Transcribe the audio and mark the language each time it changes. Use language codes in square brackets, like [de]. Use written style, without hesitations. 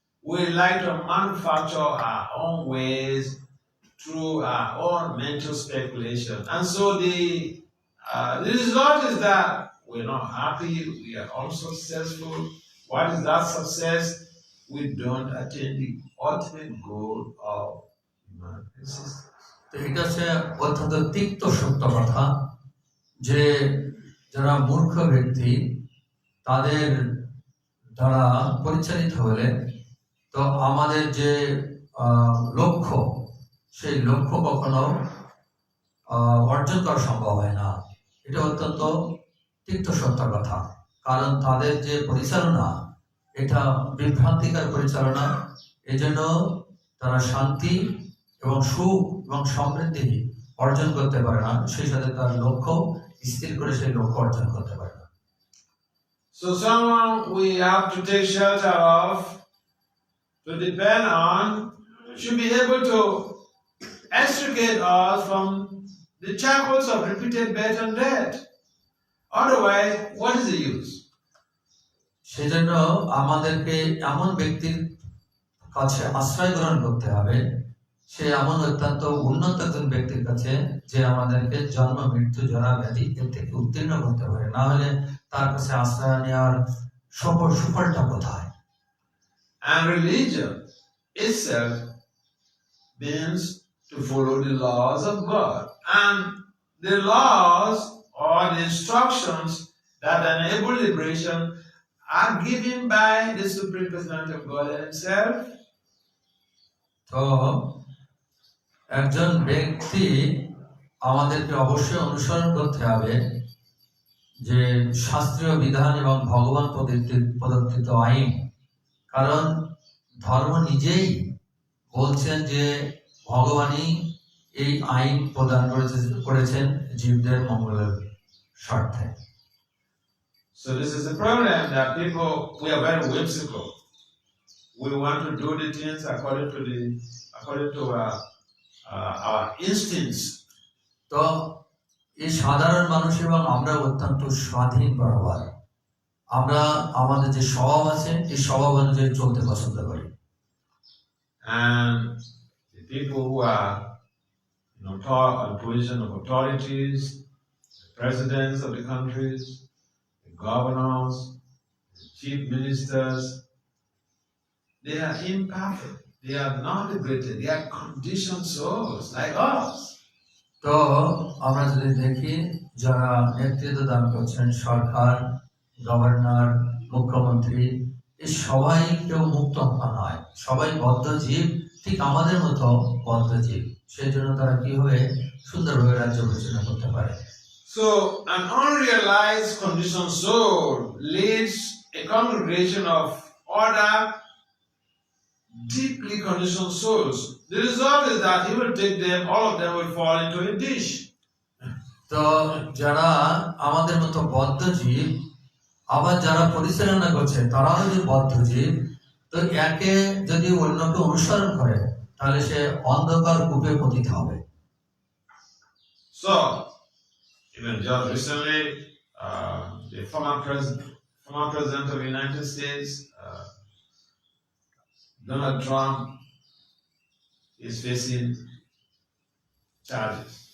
[en] We like to manufacture our own ways through our own mental speculation. And so the result is that we're not happy, we are unsuccessful. What is that success? We don't attain the ultimate goal of human existence. [bn] এটা হচ্ছে অত্যন্ত তিক্ত সত্য কথা যে যারা মূর্খ ব্যক্তি তাদের দ্বারা পরিচালিত হলে তো আমাদের যে লক্ষ্য সেই লক্ষ্য কখনো অর্জন করা সম্ভব হয় না। এটা অত্যন্ত তিক্ত সত্য কথা, কারণ তাদের যে পরিচালনা এটা বিভ্রান্তিকর পরিচালনা। এজন্য তারা শান্তি এবং সুখ এবং সমৃদ্ধি অর্জন করতে পারে না, সেই সাথে তার লক্ষ্য স্থির করে সেই লক্ষ্য অর্জন করতে পারে না। [en] So someone we have to take shelter of, to depend on, should be able to extricate us from the shackles of repeated birth and death. Otherwise, what is the use? [bn] সেজন্য আমাদেরকে এমন ব্যক্তির কাছে আশ্রয় গ্রহণ করতে হবে, সে এমন অত্যন্ত উন্নত একজন ব্যক্তির কাছে যে আমাদেরকে জন্ম মৃত্যু জরা ব্যাধি এর থেকে উত্তীর্ণ করতে পারে, না হলে তার কাছে আশ্রয় নেওয়ার সুফলটা কোথায়? [en] And religion itself means to follow the laws of God, and the laws or the instructions that enable liberation are given by the Supreme Personality of God Himself. [bn] তো একজন ব্যক্তি আমাদেরকে অবশ্যই অনুসরণ করতে হবে যে শাস্ত্রীয় বিধান এবং ভগবান প্রদত্ত আইন, কারণ ধর্ম নিজেই বলছেন যে ভগবানই এই আইন প্রদান করেছেন জীবদের মঙ্গলের স্বার্থে। [en] So this is the problem that we are very whimsical. We want to do the things according to our instincts. [bn] তো এই সাধারণ মানুষ এবং আমরা অত্যন্ত স্বাধীন প্রবণ, আমরা আমাদের যে স্বভাব আছে এই স্বভাব অনুযায়ী চলতে পছন্দ করি। [en] And the people who are in position of authorities, presidents of the countries, the governors, the chief ministers, they are imperfect. They are not liberated. They are conditioned souls like us. [bn] তো আমরা যদি দেখি যারা নেতৃত্ব দান করছেন, সরকার, governor, মুখ্যমন্ত্রী, এই সবাই কেউ মুক্ত নয়, সবাই বদ্ধ জীব, ঠিক আমাদের মতো বদ্ধ জীব। সেই জন্য তারা কিভাবে সুন্দরভাবে রাজ্য পরিচালনা করতে পারে? [en] So an unrealized conditioned soul leads a congregation of other deeply conditioned souls. The result is that he will take them, all of them will fall into a dish. [bn] তো যারা আমাদের মতো বদ্ধ জীব, আবার যারা পরিচালনা করছে তারাও যদি বদ্ধ জীব, তো একে যদি অন্যকে অনুসরণ করে তাহলে সে অন্ধকার কূপে পতিত হবে। [en] So even just recently, the former president of the United States, Donald Trump, is facing charges.